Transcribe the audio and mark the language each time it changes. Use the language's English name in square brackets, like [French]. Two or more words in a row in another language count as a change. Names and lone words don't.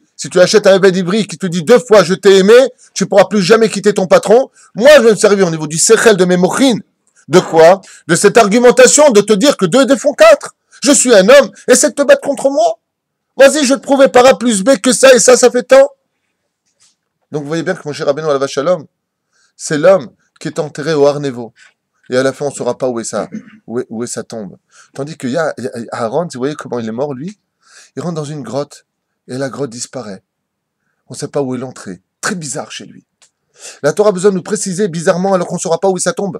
[French] Si tu achètes un [Hebrew] עבד עברי [French] qui te dit 2 fois je t'ai aimé, tu pourras plus jamais quitter ton patron. Moi, je vais me servir au niveau du sechel de mes mochines. De quoi? De cette argumentation de te dire que 2 et 2 font 4. Je suis un homme, essaie de te battre contre moi. Vas-y, je vais te prouver par A plus B que ça et ça fait tant. Donc vous voyez bien que mon cher Rabbeinu [Hebrew] עליו השלום, [French] c'est l'homme qui est enterré au Har Nevo. Et à la fin, on ne saura pas où est sa tombe. Tandis qu'il y a Aaron, vous voyez comment il est mort, lui? Il rentre dans une grotte, et la grotte disparaît. On ne sait pas où est l'entrée. Très bizarre chez lui. La Torah a besoin de nous préciser bizarrement, alors qu'on ne saura pas où est sa tombe.